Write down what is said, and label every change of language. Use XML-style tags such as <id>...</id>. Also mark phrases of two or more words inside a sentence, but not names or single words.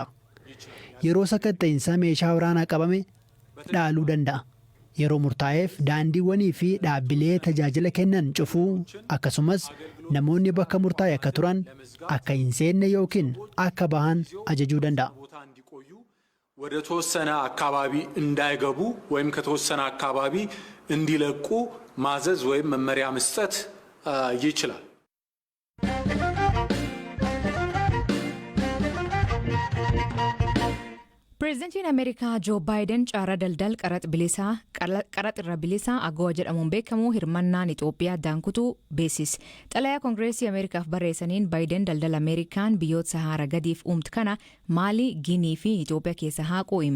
<om>Yeroo sakatta'insa meeshaa waraanaa qabame dhaaluu danda'a. Yeroo murtaa'eef daandiiwwanii fi dhaabbilee tajaajila kennan cufuu akkasumas namoonni bakka murtaa'e akka turan akka hin seenne yookiin akka bahan ajajuu danda'a.</om> <am>ወደ ተወሰነ አካባቢ እንዳይገቡ ወይም ከተወሰነ አካባቢ እንዲለቁ ማዘዝ ወይም መመሪያ መስጠት ይችላል።</am> <om>Pireezidantiin Ameerikaa Joo Baayiden caara daldal qaraxa bilisaa agawaa jedhamuun beekamu hirmannaan Itoophiyaa daankutuu beeksise. Xalayaa Koongireesii Ameerikaaf barreessaniin Baayiden daldala Ameerikaan biyyoota Sahaara gadiif uumtu kana Maalii, Giinii fi Itoophiyaa keessa haquu hima.</om>